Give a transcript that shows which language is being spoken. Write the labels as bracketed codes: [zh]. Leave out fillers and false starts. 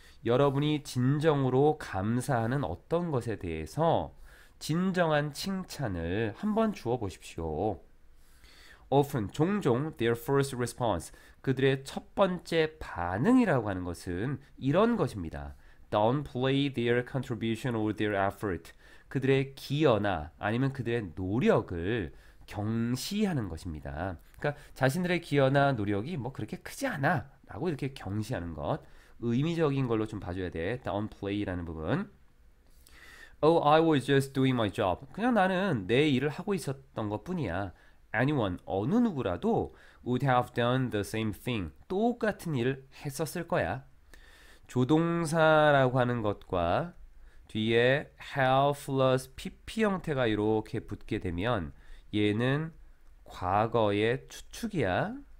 [ko] 여러분이 진정으로 감사하는 어떤 것에 대해서 진정한 칭찬을 한번 주어 보십시오. Often, 종종, [en] their first response, [ko] 그들의 첫 번째 반응이라고 하는 것은 이런 것입니다. [en] Downplay their contribution or their effort. [ko] 그들의 기여나 아니면 그들의 노력을 경시하는 것입니다. 그러니까 자신들의 기여나 노력이 뭐 그렇게 크지 않아 라고 이렇게 경시하는 것. 의미적인 걸로 좀 봐줘야 돼. Downplay라는 부분. [en] Oh, I was just doing my job. [ko] 그냥 나는 내 일을 하고 있었던 것 뿐이야. [en] Anyone, [ko] 어느 누구라도 [en] would have done the same thing. [ko] 똑같은 일을 했었을 거야. 조동사라고 하는 것과 뒤에 have plus pp 형태가 이렇게 붙게 되면 얘는 과거의 추측이야.